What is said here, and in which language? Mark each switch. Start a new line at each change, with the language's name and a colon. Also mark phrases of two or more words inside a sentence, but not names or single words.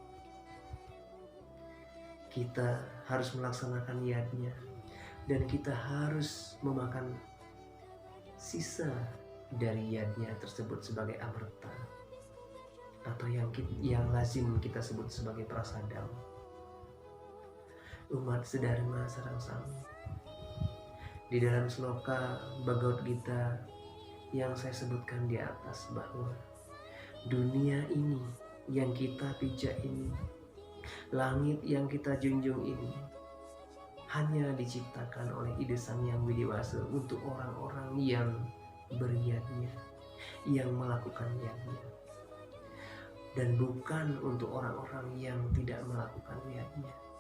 Indonesian: kita harus melaksanakan niatnya dan kita harus memakan sisa dari yadnya tersebut sebagai amerta atau yang lazim kita sebut sebagai prasadam. Umat sedharma
Balinese: sareng sami,
Indonesian: di dalam sloka Bhagavad Gita yang saya sebutkan di atas bahwa dunia ini yang kita pijak ini, langit yang kita junjung ini hanya diciptakan oleh Ide Sang Yang Widiwasa untuk orang-orang yang beriadnya, yang melakukan niatnya, dan bukan untuk orang-orang yang tidak melakukan niatnya.